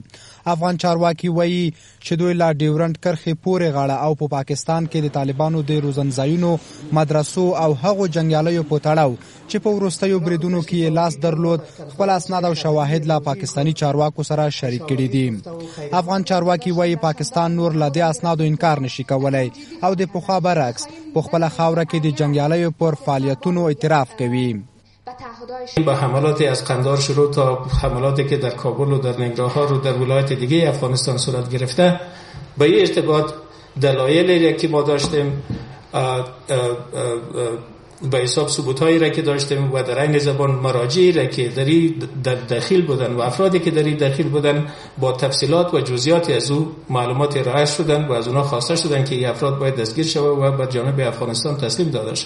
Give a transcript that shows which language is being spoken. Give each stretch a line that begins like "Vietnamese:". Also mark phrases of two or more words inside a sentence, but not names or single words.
Pashto: افغان چارواکي وایي چې دوی له ډیورنډ کرښې پورې غاړه او په پاکستان کې د طالبانو د روزنځایونو مدرسو او هغو جنګیالیو په تړاو چې په وروستیو بریدونو کې یې لاس درلود خپل اسناد او شواهد له پاکستاني چارواکو سره شریک کړي دي. افغان چارواکي وایي پاکستان نور له دې اسنادو انکار نشي کولی او د پخوا برعکس په خپله خاوره کې د جنګیالیو پر فعالیتونو اعتراف کوي.
Persian: با حملات از قندهار شروع تا حملاتی که در کابل و در ننگرهار و در ولایت دیگه افغانستان صورت گرفته به این ارتباط دلایلی که ما داشتیم به حساب ثبوتایی را که داشتیم و در این زبان مراجعی را که در داخل بودن و افرادی که در داخل بودن با تفصیلات و جزئیات از او معلومات ارائه شدن و از اونها خواسته شدن که این افراد باید دستگیر شود و به جانب افغانستان تسلیم داده شد.